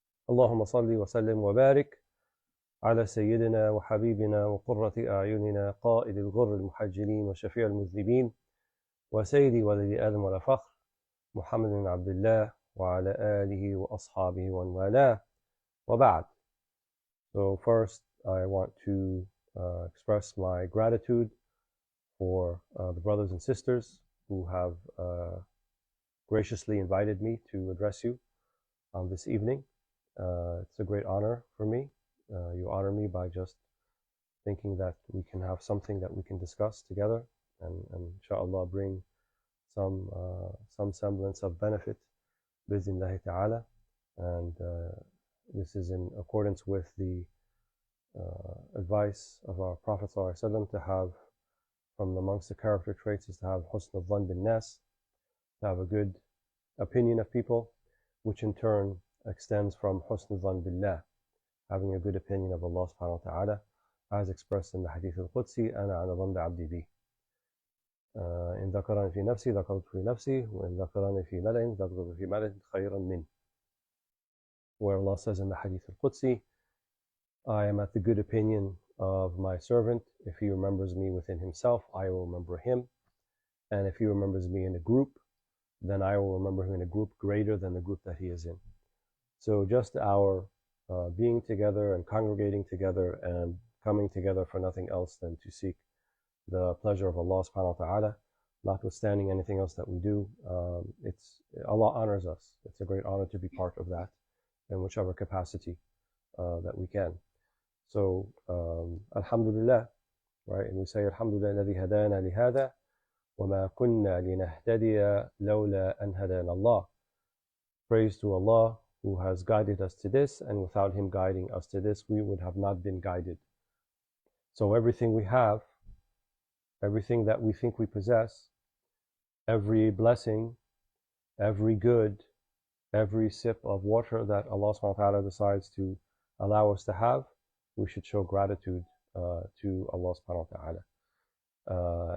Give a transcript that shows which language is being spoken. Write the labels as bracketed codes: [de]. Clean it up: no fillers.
[ar] اللهم صل وسلم وبارك على سيدنا وحبيبنا وقرة أعيننا قائد الغر المحجلين وشفيع المذنبين وسيدي ولد آدم ولا فخر محمد بن عبد الله وعلى آله وأصحابه ومن والاه وبعد. [en] So first I want to express my gratitude for the brothers and sisters who have graciously invited me to address you on this evening. It's a great honor for me. You honor me by just thinking that we can have something that we can discuss together and inshallah bring some semblance of benefit bi'idhnillahi ta'ala. And this is in accordance with the advice of our Prophet ﷺ to have, from amongst the character traits, is to have husn al-dhan bin nas, to have a good opinion of people, which in turn extends from husn al-dhan billah, having a good opinion of Allah subhanahu wa ta'ala, as expressed in the hadith al-Qudsi, [ar] أنا على ظن عبدي بي. إن ذكرني في نفسي ذكرت في نفسي وإن ذكرني في ملأ ذكرت في ملأ خيرا منه. [en] Where Allah says in the hadith al-Qudsi, I am at the good opinion of my servant. If he remembers me within himself, I will remember him. And if he remembers me in a group, then I will remember him in a group greater than the group that he is in. So just our being together and congregating together and coming together for nothing else than to seek the pleasure of Allah subhanahu wa ta'ala, notwithstanding anything else that we do. Allah honors us. It's a great honor to be part of that in whichever capacity that we can. So, Alhamdulillah, right? And we say, [ar] Alhamdulillah, الذي هدانا لهذا وما كنا لنهتدي لولا أن هدانا Allah. [en] Praise to Allah who has guided us to this, and without Him guiding us to this, we would have not been guided. So everything we have, everything that we think we possess, every blessing, every good, every sip of water that Allah subhanahu wa ta'ala decides to allow us to have, we should show gratitude to Allah subhanahu wa ta'ala.